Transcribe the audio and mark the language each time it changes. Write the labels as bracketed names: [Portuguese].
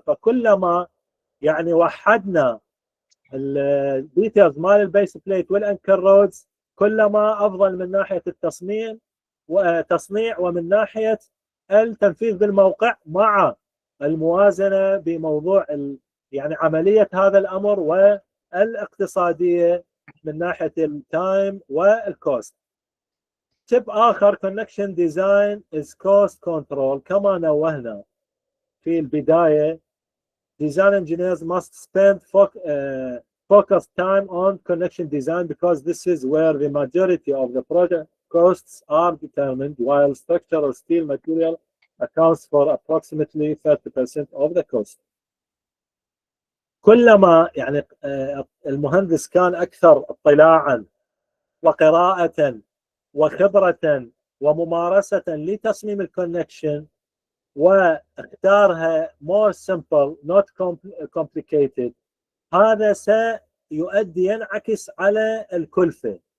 [Arabic] فكلما يعني وحدنا الديتيلز مال البيس بليت والانكر رودز كلما افضل من ناحيه التصميم وتصنيع ومن ناحيه التنفيذ بالموقع، مع الموازنه بموضوع يعني عمليه هذا الامر والاقتصاديه من ناحيه التايم والكوست. [English] تip اخر connection design is cost control. كما نوهنا في البدايه design engineers must spend focus time on connection design because this is where the majority of the project costs are determined, while structural steel material accounts for approximately 30% of the cost. [Arabic] كلما يعني المهندس كان أكثر اطلاعا وقراءة وخبرة وممارسة لتصميم الكونكشن واختارها more simple not complicated، هذا سيؤدي ينعكس على الكلفة.